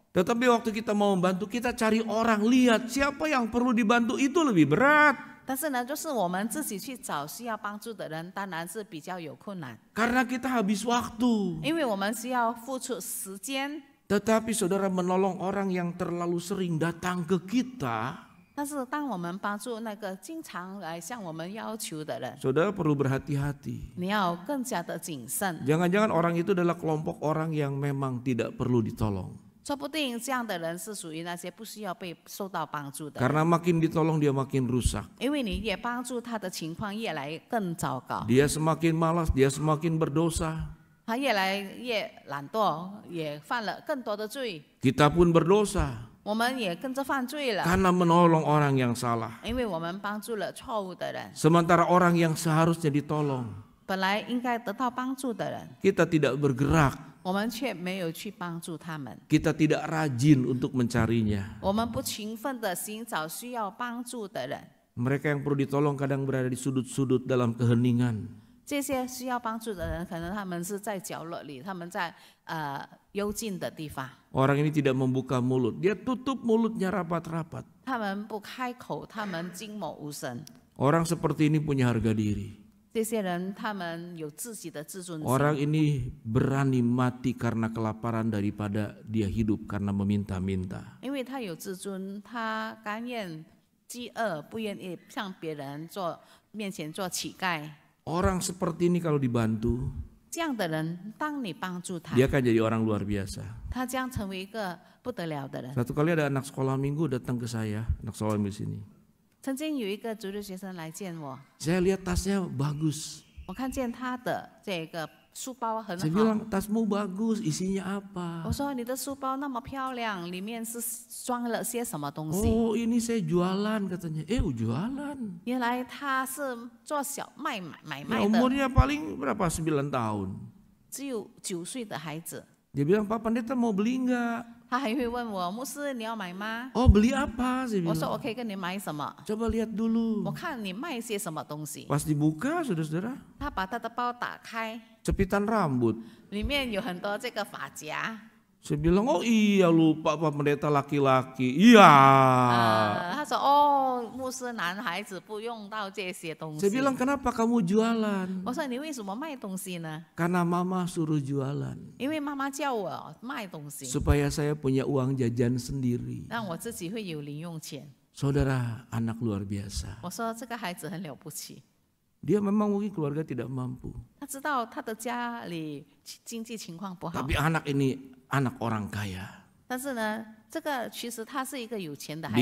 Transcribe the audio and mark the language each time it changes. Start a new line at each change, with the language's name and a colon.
Indonesian: Tetapi waktu kita mau membantu, kita cari orang, lihat siapa yang perlu dibantu, itu lebih berat.
Chinese: 但是呢，就是我们自己去找需要帮助的人，当然是比较有困难，
Indonesian: Karena kita habis waktu.
Chinese: 因为我们需要付出时间。
Indonesian: Tetapi saudara menolong orang yang terlalu sering datang ke kita,
Chinese: 但是当我们帮助那个经常来向我们要求的人，
Indonesian: saudara perlu berhati-hati.
Chinese: 你要更加的谨慎。
Indonesian: Jangan-jangan orang itu adalah kelompok orang yang memang tidak perlu ditolong.
Chinese: 说不定这样的人是属于那些不需要被受到帮助的，
Indonesian: Karena makin ditolong dia makin rusak.
Chinese: 因为你越帮助他的情况越来更糟糕，
Indonesian: Dia semakin malas, dia semakin berdosa.
Chinese: 他越来越懒惰，也犯了更多的罪，
Indonesian: Kita pun berdosa
Chinese: 我们也跟着犯罪了，
Indonesian: karena menolong orang yang salah.
Chinese: 因为我们帮助了错误的人，
Indonesian: Sementara orang yang seharusnya ditolong,
Chinese: 本来应该得到帮助的人，
Indonesian: kita tidak bergerak,
Chinese: 我们却没有去帮助他们，
Indonesian: kita tidak rajin untuk mencarinya.
Chinese: 我们不勤奋的寻找需要帮助的人，
Indonesian: Mereka yang perlu ditolong kadang berada di sudut-sudut dalam keheningan.
Chinese: 这些需要帮助的人，可能他们是在角落里，他们在幽静的地方，
Indonesian: Orang ini tidak membuka mulut, dia tutup mulutnya rapat-rapat.
Chinese: 他们不开口，他们静默无声。
Indonesian: Orang seperti ini punya harga diri.
Chinese: 这些人他们有自己的自尊心。
Indonesian: Orang ini berani mati karena kelaparan daripada dia hidup karena meminta-minta.
Chinese: 因为他有自尊，他甘愿饥饿，不愿意向别人面前做乞丐。
Indonesian: Orang seperti ini kalau dibantu,
Chinese: 这样的人，当你帮助他，
Indonesian: dia akan jadi orang luar biasa.
Chinese: 他将成为一个不得了的人。
Indonesian: Satu kali ada anak sekolah minggu datang ke saya, anak sekolah minggu sini.
Chinese: 曾经有一个主日学生来见我，
Indonesian: Saya lihat tasnya bagus.
Chinese: 我看见他的这个书包很
Indonesian: Saya
Chinese: 好。
Indonesian: bilang tasmu bagus, isinya apa?
Chinese: 我说你的书包那么漂亮，里面是装了些什么东西？
Indonesian: Oh ini saya jualan katanya. Jualan.
Chinese: 原来他是做小买
Indonesian: Ya,
Chinese: 卖的，
Indonesian: umurnya paling berapa? 9 tahun.
Chinese: 只有9岁的孩子。
Indonesian: Dia bilang, Pak Pendeta mau beli enggak?
Chinese: 他还会问我，牧师你要买吗？
Indonesian: Oh beli apa? Saya
Chinese: 我说
Indonesian: bilang.
Chinese: 我可以跟你买什么？
Indonesian: Coba lihat dulu.
Chinese: 我看你卖些什么东西。
Indonesian: Pas dibuka, saudara-saudara,
Chinese: 他把他的包打开，
Indonesian: cepitan rambut.
Chinese: 里面有很多这个发夹。
Indonesian: Saya bilang, oh iya lupa Pak Pendeta laki-laki. Iya.
Chinese: 他说哦，牧师男孩子不用到这些东
Indonesian: Saya
Chinese: 西。
Indonesian: bilang, kenapa kamu jualan?
Chinese: 我说你为什么卖东西呢？
Indonesian: Karena mama suruh jualan.
Chinese: 因为妈妈叫我卖东西，
Indonesian: Supaya saya punya uang jajan sendiri.
Chinese: 让我自己会有零用钱。
Indonesian: Saudara, anak luar biasa.
Chinese: 我说这个孩子很了不起，
Indonesian: Dia memang mungkin keluarga tidak mampu.
Chinese: 他知道他的家里经济情况不好，
Indonesian: Tapi anak ini anak orang kaya.
Chinese: 但是呢，这个其实他是一个有钱的孩